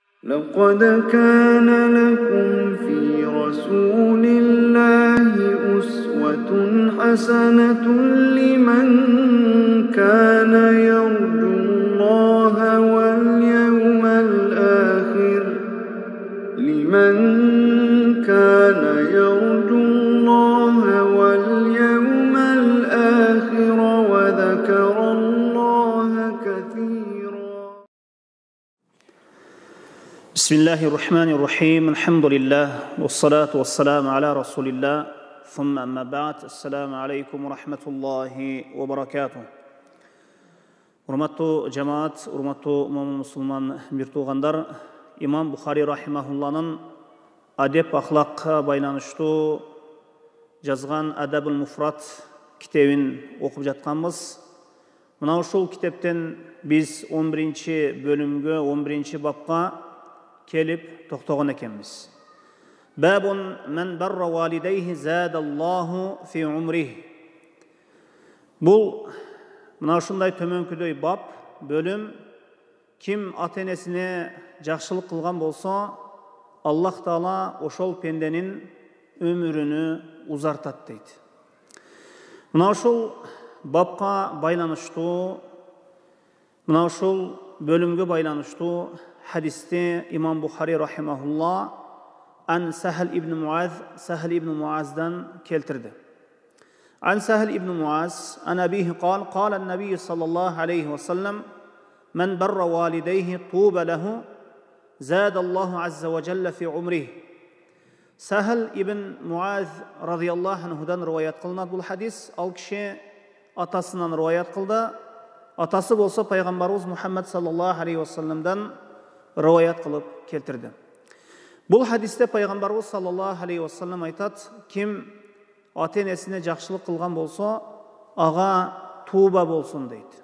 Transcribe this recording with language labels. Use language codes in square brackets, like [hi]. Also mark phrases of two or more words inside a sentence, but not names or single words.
[ar] لقد كان لكم في رسول الله أسوة حسنة لمن كان يرجو الله واليوم الآخر وذكر الله كثيرا. بسم الله الرحمن الرحيم. الحمد لله والصلاة والسلام على رسول الله ثم أما بعد. السلام عليكم ورحمة الله وبركاته. [ky] Урматтуу жамаат, урматтуу момун мусулман бир туугандар, имам Бухари рахимахулланын адеп ахлакка байланыштуу жазган Адабул Муфрат китебин окуп жатканбыз. Мына ушул китептен биз 11-чи бөлүмгө, 11-чи бапка келип токтогон экенбиз. [ar] باب من بر والديه زاد الله في عمره. [ky] Бул мына ушундай төмөнкүдөй бап, бөлүм, ким ата-энесине жакшылык кылган болсо, Аллах Таала ошол пенденин өмүрүнү узартат дейт. Мына ушул бапка байланыштуу, мына ушул бөлүмгө байланыштуу хадисти имам Бухари рахимахулла ан Сахл ибн Муаздан келтирди. [ar] عن سهل بن معاذ عن أبيه قال قال النبي صلى الله عليه وسلم من بر والديه طوبى له زاد الله عز وجل في عمره. [ky] Сахл ибн Муаз [ar] رضي الله عنه [ky] риwayat кылынат бул хадис. Ал киши атасынан риwayat кылды. Атасы болсо пайгамбарыбыз Мухаммад [ar] صلى الله عليه وسلم [ky] риwayat кылып келтирди. Бул хадисте пайгамбарыбыз [ar] صلى الله عليه وسلم [ky] айтат: ким ата-энесине жакшылык кылган болсо, ага тууба болсун дейт.